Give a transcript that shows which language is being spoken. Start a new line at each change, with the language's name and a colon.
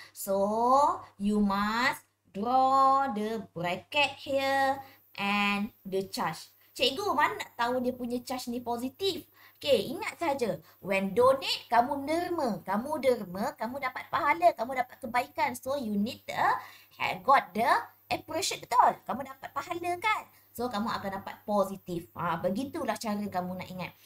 English: So you must draw the bracket here and the charge.
Malay: Cikgu mana nak tahu dia punya charge ni positif? Okay, ingat saja.
English: When donate,
Malay: kamu derma, kamu dapat pahala, kamu dapat kebaikan.
English: So you need got the appreciation,
Malay: betul? Kamu dapat pahala kan? So, kamu akan dapat positif. Begitulah cara kamu nak ingat.